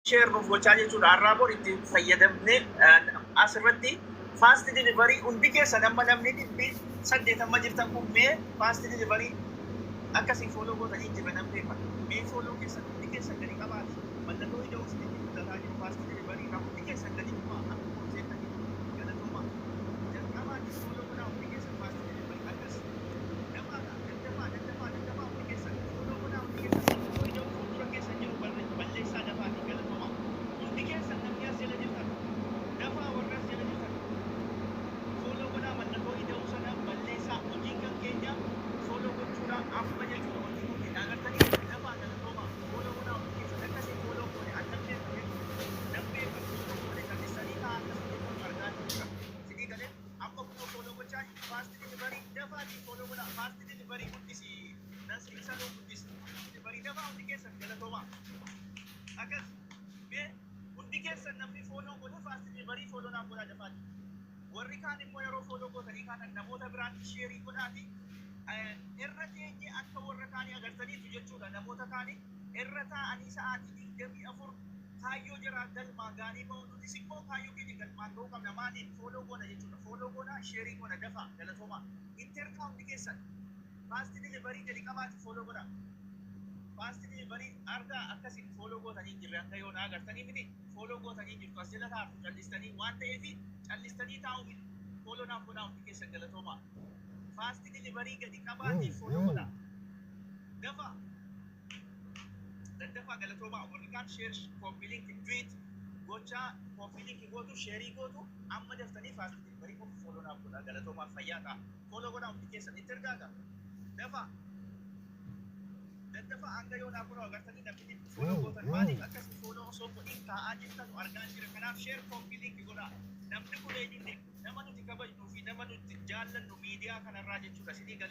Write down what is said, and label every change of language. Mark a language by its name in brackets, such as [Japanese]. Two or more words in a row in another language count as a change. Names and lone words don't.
[Oromo] share nuuf gochaa jechuudha. Har'aa bor itti fayyadamne asirratti fast delivery hundi keessan amma namni 8 jirtan kun mee fast delivery akkasiin follow gootanii jirra nan beeka. Mee follow keessan hundi keessan gadi qabaati. Mallattoo ija usitti guddataa jiru fast delivery irraa hundi keessan gadi dhuma akka konseettanii galatuma. Jalqabaatti follow godhaa hundi keessan fast delivery akkas daddafaa hundi keessan follow godhaa hundi keessan ija fuuldura keessan jiru balleessaa dafaati galatuma. Hundi keessan namni as jala jirtan dafaa warra as jala jirtan follow godhaa mallattoo ija sana balleessaa hojiin kan keenya follow gochuudhaan amma jechuudha wanti kun agartanii dafaa galatuma follow godhaa hundi keessan akkasii follow godhe annabdee namni follow godhe callisanii ta'a akkasii argaa jirudha. Sidii galee amma kunoo follow gochaa fast delivery dafaatii follow godhaa fast delivery guddisi nasri saluu guddisi delivery dafaa hundi keessan galatuma akkas mee hundi keessan namni follow godhe fast delivery follow naaf godhaa dafaati. Warri kaan immoo yeroo follow gootanii kaan namoota biraatti sheerii godhaati. Irra teenye akka warra kaanii agartaniitu jechuudha. Namoota kaanii irra taa'anii sa'aatii 24 kaayyoo jira galmaa gaarii ba'u nutis immoo kaayyoo keenya galmaan ga'uu qabna. Maaliin follow goona jechuudha. Follow goona sheerii goona dafa galatooma. Interkaawunti keessan fast delivery jadi qabaati follow godha. Fast delivery argaa akkasiin follow gootanii jirre akka yoo na agartanii miti follow gootanii jirtu as jala taa'u callistanii waan ta'eefi callistanii taa'u miti follow naaf godhaa hundi keessan galatooma. Fast delivery gadi qabaati follow godha. Dafa daddafaa galatooma warri kaan [English] share copy link tweet [Oromo] gochaa [English] copy link [Oromo] gootu sheerii gootu amma daftanii fast delivery follow naaf godhaa galatooma fayyaa ta'a. Follow godhaa hundi keessan itti ergaaga. Dafa daddafaa hanga yoo naaf godhaa agartanii namni follow gootan maaliif akkasii follow osoo godhin taa'aa jirtan argaa jira. Kanaaf [English] share copy link [Oromo] godhaa. Namni kun eenyuti nama nuti kabajnuu fi nama nuti jaallannu miidiyaa kanarraa jechuudha sidii galee.